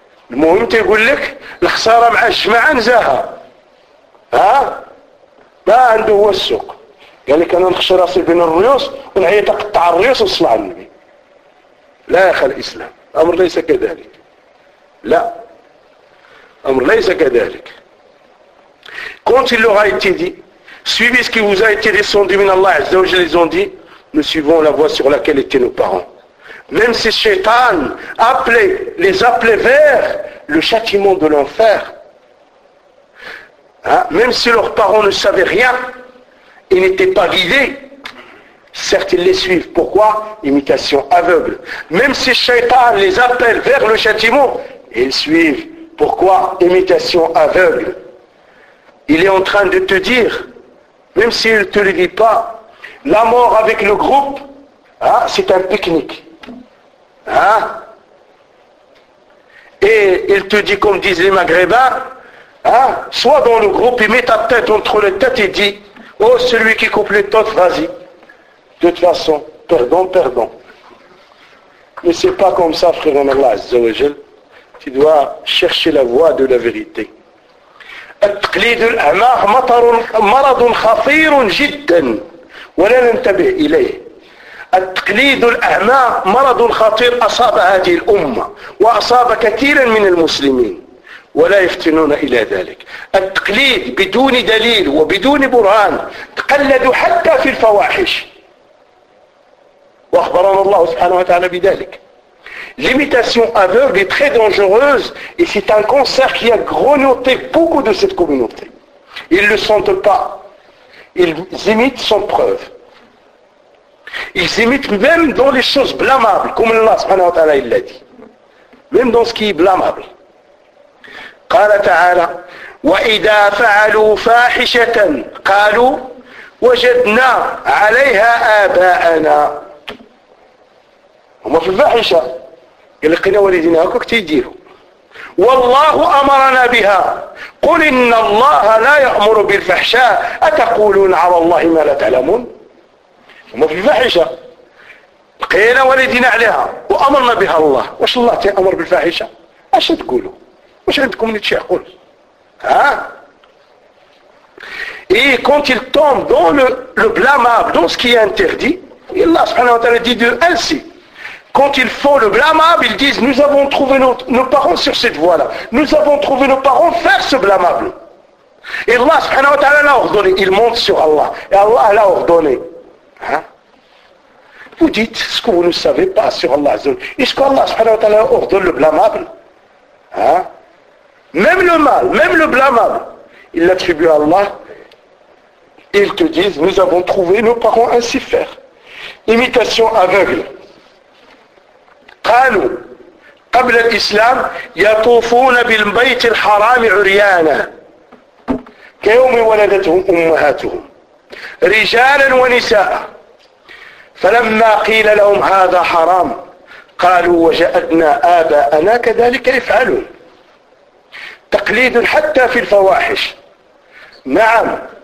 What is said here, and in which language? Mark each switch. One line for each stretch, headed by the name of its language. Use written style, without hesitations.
Arabic: المهم تيقول لك الخسارة مع الجماعة نزاها ها ما عنده هو السوق قال لك انا نخشي راسي بين الريوس ونعيا تقطع الريوس وصلى على النبي لا يا اخي الاسلام امر ليس كذلك لا امر ليس كذلك كونت اللغة يتدي
French: suivez ce qui vous a été descendu
Arabic: من الله عز وجل
French: ils ont dit Nous suivons la voie sur laquelle étaient nos parents. Même si Shaitan les appelait vers le châtiment de l'enfer, hein? Même si leurs parents ne savaient rien et n'étaient pas guidés, certes ils les suivent. Pourquoi ? Imitation aveugle. Même si Shaitan les appelle vers le châtiment, ils suivent. Pourquoi ? Imitation aveugle. Il est en train de te dire, même s'il ne te le dit pas, La mort avec le groupe, hein, c'est un pique-nique. Hein? Et il te dit, comme disent les Maghrébins, hein, sois dans le groupe, et mets ta tête entre les têtes et dis, oh celui qui coupe les têtes, vas-y. De toute façon, perdons. Mais c'est pas comme ça, frère Allah Azza wa Jal. Tu dois chercher la voie de la vérité.
Arabic: التقليد الأعمى مطر مرض خطير جدا. ولا ننتبه إليه التقليد الأعمى مرض خطير أصاب هذه الأمة وأصاب كثيرا من المسلمين ولا يفتنون إلى ذلك التقليد بدون دليل وبدون برهان تقلدوا حتى في الفواحش وأخبرنا الله سبحانه وتعالى بذلك
French: l'imitation aveugle est très dangereuse et c'est un cancer qui a grignoté beaucoup de cette communauté ils le sentent pas Ils imitent sans preuve. Ils imitent même dans les choses blâmables, comme Allah subhanahu wa ta'ala il l'a dit. Même dans ce qui est blâmable.
Arabic: قال تعالى وَإِذَا فَعَلُوا فَاحِشَةً قَالُوا وَجَدْنَا عَلَيْهَا آبَاءَنَا هم في الفاحشة قال لقنا والدنا هكوك تيديروا والله أمرنا بها قل إن الله لا يأمر بالفحشاء أتقولون على الله ما لا تعلمون هم في الفاحشة قيل والدنا عليها وأمرنا بها الله واش الله تأمر بالفاحشة أش تقولوا واش عندكم نتشي قول ها اي كونت
French: il tombe dans le blâmable dans ce qui est interdit الله سبحانه وتعالى dit de ainsi Quand ils font le blâmable, ils disent, nous avons trouvé nos parents sur cette voie-là. Nous avons trouvé nos parents faire ce blâmable. Et Allah subhanahu wa ta'ala l'a ordonné. Ils montent sur Allah. Et Allah l'a ordonné. Hein? Vous dites ce que vous ne savez pas sur Allah. Est-ce qu'Allah subhanahu wa ta'ala ordonne le blâmable? Hein? Même le mal, même le blâmable, ils l'attribuent à Allah. Et ils te disent, nous avons trouvé nos parents ainsi faire. Imitation aveugle.
Arabic: قالوا قبل الإسلام يطوفون بالبيت الحرام عريانا كيوم ولدتهم أمهاتهم رجالا ونساء فلما قيل لهم هذا حرام قالوا وجدنا آباءنا كذلك يفعلون تقليد حتى في الفواحش نعم